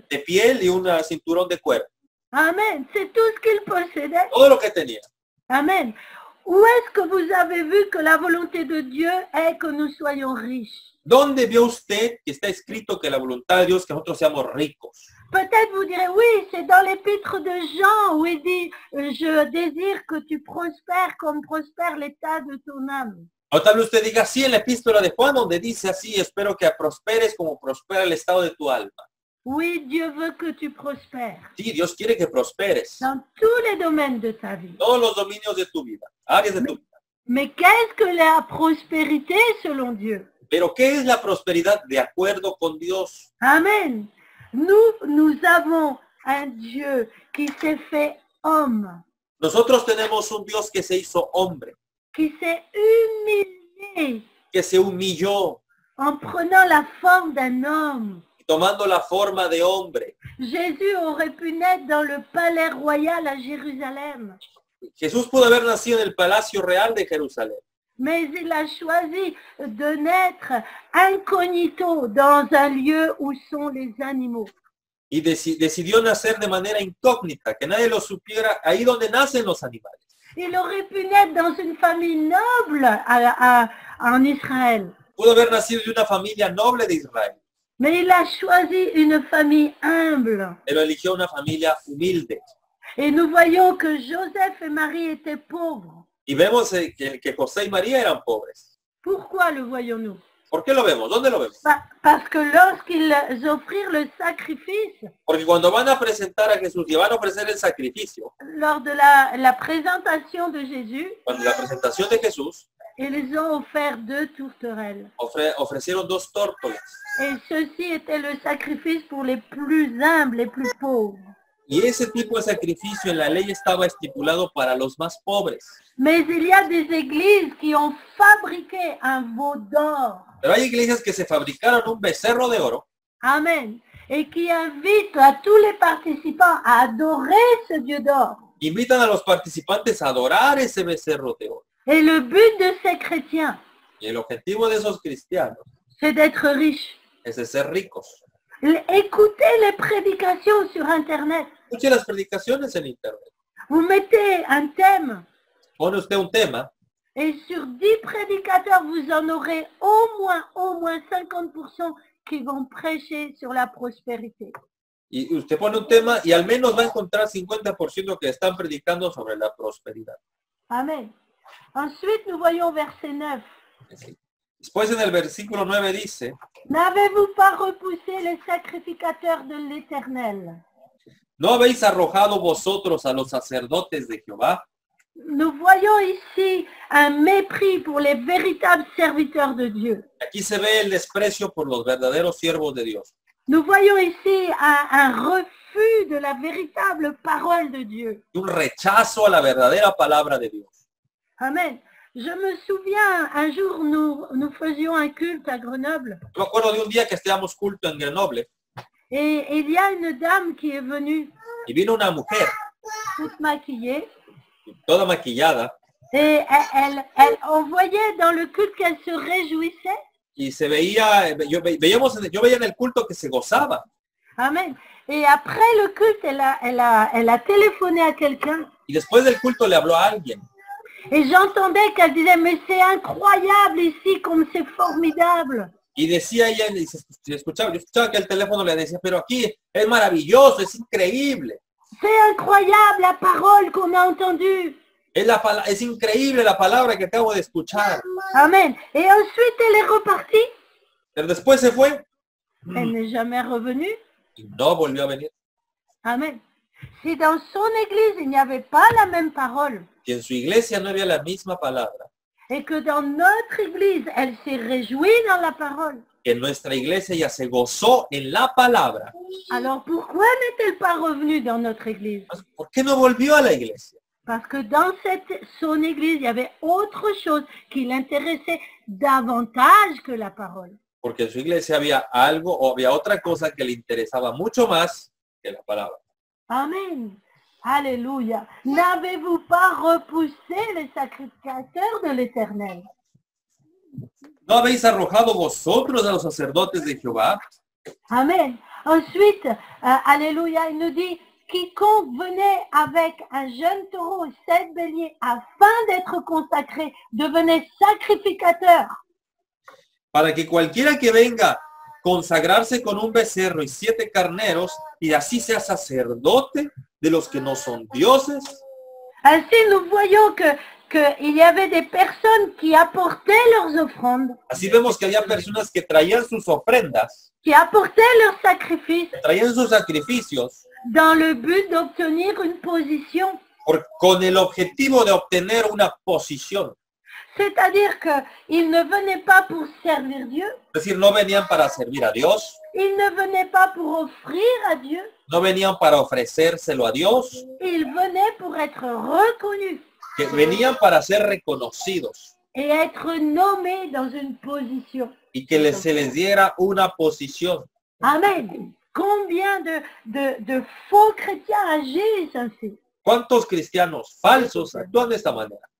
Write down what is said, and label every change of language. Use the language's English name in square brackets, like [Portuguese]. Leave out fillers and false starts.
[Spanish] de piel y un cinturón de cuero. [French] Amen. C'est tout ce qu'il possédait. [Spanish] Todo lo que tenía. [French] Amen. Où est-ce que vous avez vu que la volonté de Dieu est que nous soyons riches? [Spanish] ¿Dónde vio usted que está escrito que la voluntad de Dios es que nosotros seamos ricos? [French] Peut-être vous direz, oui, c'est dans l'épître de Jean où il dit, je désire que tu prospères comme prospère l'état de ton âme. [Spanish] O tal vez usted diga, sí, en la epístola de Juan, donde dice así, espero que prosperes como prospera el estado de tu alma. [French] Oui, Dieu veut que tu prospères [Spanish] Sí, Dios quiere que prosperes. [French] dans tous les domaines de ta vie. [Spanish] Todos los dominios de tu vida, áreas de tu vida. [French] Mais qu'est-ce que la prospérité selon Dieu? [Spanish] Pero ¿qué es la prosperidad de acuerdo con Dios? [French] Amen. Nous avons un Dieu qui s'est fait homme, [Spanish] Nosotros tenemos un Dios que se hizo hombre, [French] qui s'est humilié [Spanish] que se humilló, [French] en prenant la forme d'un homme. [Spanish] tomando la forma de hombre. [French] Jésus aurait pu naître dans le palais royal à Jérusalem, [Spanish] Jesús pudo haber nacido en el Palacio Real de Jerusalén, [French] mais il a choisi de naître incognito dans un lieu où sont les animaux. [Spanish] y decidió nacer de manera incógnita, que nadie lo supiera, ahí donde nacen los animales. [French] Il aurait pu naître dans une famille noble en Israël, [Spanish] Pudo haber nacido de una familia noble de Israel, [French] mais il a choisi une famille humble. [Spanish] pero eligió una familia humilde. [French] Et nous voyons que Joseph et Marie étaient pauvres. [Spanish] Y vemos que José y María eran pobres. [French] Pourquoi le voyons-nous? [Spanish] ¿Por qué lo vemos? ¿Dónde lo vemos? [French] Parce que lorsqu'ils offrirent le sacrifice, [Spanish] Porque cuando van a presentar a Jesús y van a ofrecer el sacrificio, [French] lors de la présentation de Jésus, [Spanish] cuando la presentación de Jesús, [French] ils ont offert 2 tourterelles. [Spanish] ofrecieron 2 tórtolas. [French] Et ceci était le sacrifice pour les plus humbles, les plus pauvres. [Spanish] Y ese tipo de sacrificio en la ley estaba estipulado para los más pobres. [French] Mais il y a des églises qui ont fabriqué un veau d'or. [Spanish] Pero hay iglesias que se fabricaron un becerro de oro [French] Amen. Et qui invitent à tous les participants à adorer ce Dieu d'or. [Spanish] invitan a los participantes a adorar ese becerro de oro. [French] Et le but de ces chrétiens, [Spanish] Y el objetivo de esos cristianos [French] c'est d'être riches. [Spanish] es de ser ricos. [French] Écoutez les prédications sur Internet. [Spanish] Escuche las predicaciones en internet. [French] Vous mettez un thème [Spanish] Pone usted un tema [French] et sur 10 prédicateurs, vous en aurez au moins 50% qui vont prêcher sur la prospérité. [Spanish] y usted pone un tema y al menos va a encontrar 50% que están predicando sobre la prosperidad. [French] Amen. Ensuite, nous voyons verset 9. [Spanish] Después en el versículo 9 dice, [French] N'avez-vous pas repoussé les sacrificateurs de l'Éternel? [Spanish] ¿no habéis arrojado vosotros a los sacerdotes de Jehová? [French] Nous voyons ici un mépris pour les véritables serviteurs de Dieu. [Spanish] Aquí se ve el desprecio por los verdaderos siervos de Dios. [French] Nous voyons ici un refus de la véritable parole de Dieu. [Spanish] Un rechazo a la verdadera palabra de Dios. [French] Amen. Je me souviens, un jour, nous faisions un culte à Grenoble [Spanish] Yo me acuerdo de un día que estábamos culto en Grenoble [French] et il y a une dame qui est venue [Spanish] y vino una mujer [French] toute maquillée [Spanish] toda maquillada [French] et on voyait dans le culte qu'elle se réjouissait. [Spanish] y se veía, yo veía en el culto que se gozaba. [French] Amen. Et après le culte, elle a téléphoné à quelqu'un [Spanish] Y después del culto le habló a alguien. [French] et j'entendais qu'elle disait, mais c'est incroyable ici, comme c'est formidable. [Spanish] Y decía ella, y yo escuchaba que el teléfono le decía, pero aquí es maravilloso, es increíble. [French] C'est incroyable la parole qu'on a entendue. [Spanish] Es increíble la palabra que acabo de escuchar. [French] Amen. Et ensuite, elle est repartie. [Spanish] Pero después se fue [French] Elle n'est jamais revenue. [Spanish] y no volvió a venir. [French] Amen. Si dans son église, il n'y avait pas la même parole [Spanish] Y en su iglesia no había la misma palabra. [French] et que dans notre église, elle s'est réjouie dans la parole, [Spanish] Que en nuestra iglesia ya se gozó en la palabra. [French] alors pourquoi n'est-elle pas revenue dans notre église? [Spanish] ¿Por qué no volvió a la iglesia? [French] Parce que dans son église, il y avait autre chose qui l'intéressait davantage que la parole. [Spanish] Porque en su iglesia había algo o había otra cosa que le interesaba mucho más que la palabra. [French] Amen. Alléluia. N'avez-vous pas repoussé les sacrificateurs de l'Éternel? [Spanish] ¿No habéis arrojado vosotros a los sacerdotes de Jehová? [French] Amen. Ensuite, alléluia, il nous dit, quiconque venait avec un jeune taureau et 7 béliers afin d'être consacré, devenait sacrificateur. [Spanish] Para que cualquiera que venga consagrarse con un becerro y 7 carneros y así sea sacerdote de los que no son dioses. [French] Ainsi, nous voyons qu'il y avait des personnes qui apportaient leurs offrandes, [Spanish] Así vemos que había personas que traían sus ofrendas, [French] qui apportaient leurs sacrifices [Spanish] traían sus sacrificios [French] dans le but d'obtenir une position. [Spanish] con el objetivo de obtener una posición. [French] C'est-à-dire qu'ils ne venaient pas pour servir Dieu, [Spanish] Es decir, no venían para servir a Dios, [French] ils ne venaient pas pour offrir à Dieu, [Spanish] no venían para ofrecérselo a Dios, [French] ils venaient pour être reconnus [Spanish] que venían para ser reconocidos [French] et être nommés dans une position. [Spanish] y que se les diera una posición. [French] Amen. Combien de faux chrétiens agissent ainsi? [Spanish] ¿Cuántos cristianos falsos actúan de esta manera?